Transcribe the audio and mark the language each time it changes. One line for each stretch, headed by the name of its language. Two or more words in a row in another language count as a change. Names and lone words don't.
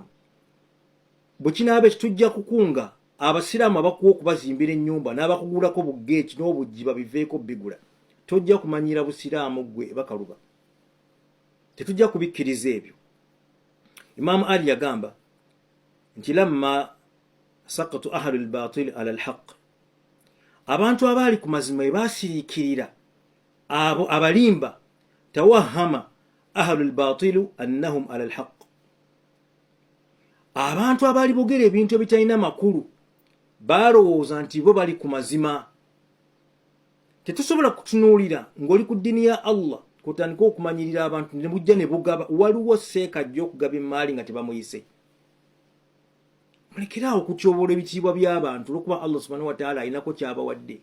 Ganda: Bwe kinaaba ekitujja kukunga abasiraamu abakuwa okubazimbira ennyumba n'abakugulako buggeeki n'obujjiba biveeko bigula, tojja kumanyira busiraamu gwe Bakaluba. Tetujja kubikkiriza ebyo.
Arabic: Imam Ali
Ganda: yagamba nti
Arabic: لما سكت أهل الباطل على الحق,
Ganda: abantu abaali ku mazima bwe baasiriikirira abo abalimba,
Arabic: توهم أهل الباطل أنهم على الحق,
Ganda: abantu abali bogera ebintu ebitalina makulu balowooza nti bo bali ku mazima. Tetusobola kutunuulira ng'oli ku ddiini ya Allah kutandika okumanyirira abantu ne bujja ne bugaba. Waliwo seeka ajja okugaba emaali nga tebamuyise. Mulekerawo okutyoboola ebitiibwa by'abantu olwokuba Allah
Arabic: سبحانه وتعالى
Ganda: alinako kyabawadde.